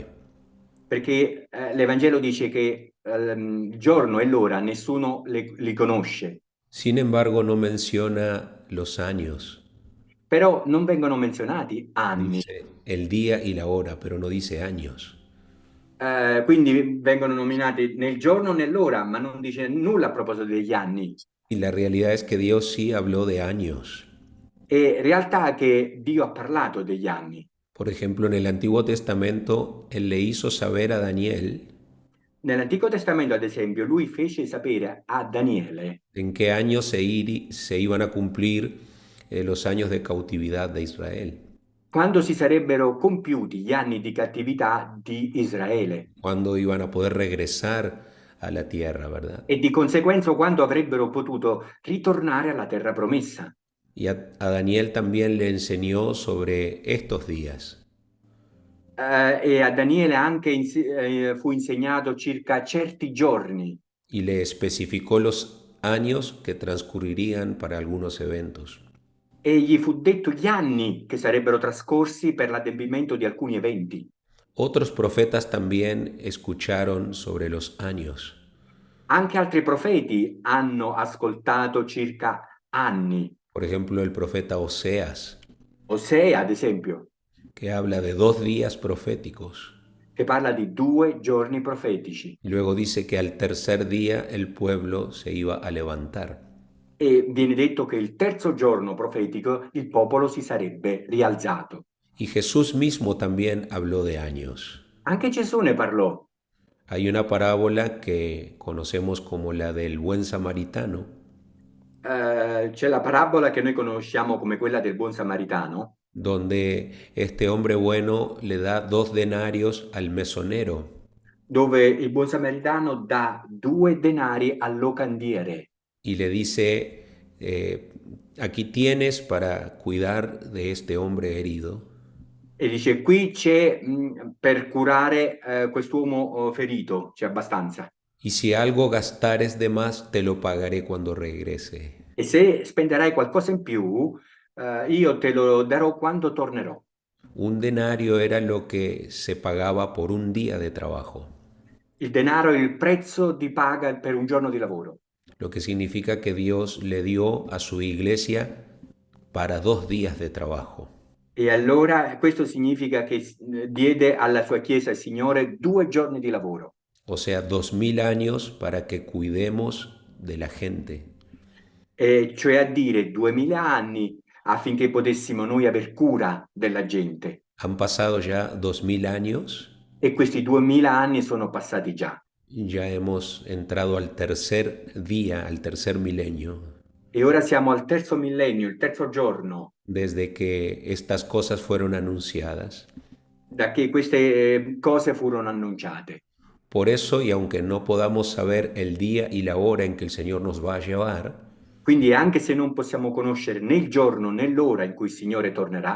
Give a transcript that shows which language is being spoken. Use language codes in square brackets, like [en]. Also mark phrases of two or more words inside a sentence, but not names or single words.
[it] Perché l'Evangelo dice che il giorno e l'ora nessuno li conosce. [es] Sin embargo, no menciona los años. [it] Però non vengono menzionati anni. [es] Dice el día y la hora, pero no dice años. [it] Quindi vengono nominati nel giorno e nell'ora, ma non dice nulla a proposito degli anni. [es] Y la realidad es que Dios sí habló de años. [it] E in realtà che Dio ha parlato degli anni. [es] Por ejemplo, en el Antiguo Testamento, Él le hizo saber a Daniel [it] Nell'Antico Testamento, ad esempio, lui fece sapere a Daniele [es] en qué año se iban a cumplir los años de cautividad de Israel, [it] quando si sarebbero compiuti gli anni di cattività di Israele [es] cuándo iban a poder regresar a la tierra, ¿verdad? [it] e di conseguenza quando avrebbero potuto ritornare alla terra promessa. [es] Y a Daniel también le enseñó sobre estos días [it] E a Daniele anche fu insegnato circa certi giorni [es] y le especificó los años que transcurrirían para algunos eventos. [it] e gli fu detto gli anni che sarebbero trascorsi per l'adempimento di alcuni eventi. [es] Otros profetas también escucharon sobre los años. [it] Anche altri profeti hanno ascoltato circa anni. [es] Por ejemplo, el profeta Oseas, [it] Osea, ad esempio, [es] que habla de 2 días proféticos. [it] che parla di 2 giorni profetici. [es] Y luego dice que al tercer día el pueblo se iba a levantar. [it] E viene detto che il terzo giorno profetico il popolo si sarebbe rialzato. [es] Y Jesús mismo también habló de años. [it] Anche Gesù ne parlò. [es] Hay una parábola que conocemos como la del buen samaritano, [it] C'è la parabola che noi conosciamo come quella del buon samaritano, [es] donde este hombre bueno le da 2 denarios al mesonero [it] dove il buon samaritano dà 2 denari al locandiere [es] y le dice, aquí tienes para cuidar de este hombre herido. [it] e dice qui c'è per curare quest'uomo ferito, c'è abbastanza. [es] Y si algo gastares de más, te lo pagaré cuando regrese. [it] E se spenderai qualcosa in più, io te lo darò quando tornerò. [es] 1 denario era lo que se pagaba por un día de trabajo, [it] Il denaro è il prezzo di paga per un giorno di lavoro. [es] lo que significa que Dios le dio a su iglesia para 2 días de trabajo. [it] E allora questo significa che diede alla sua chiesa il Signore 2 giorni di lavoro. [es] O sea, 2000 años para que cuidemos de la gente. [it] E cioè a dire 2000 anni affinché potessimo noi aver cura della gente. [es] Han pasado ya 2000 años, [it] E questi 2000 anni sono passati già. [es] ya hemos entrado al tercer día, al tercer milenio, [it] E ora siamo al terzo millennio, il terzo giorno, [es] desde que estas cosas fueron anunciadas. [it] da che queste cose furono annunciate. [es] Por eso, y aunque no podamos saber el día y la hora en que el Señor nos va a llevar, [it] Quindi anche se non possiamo conoscere né il giorno né l'ora in cui il Signore tornerà,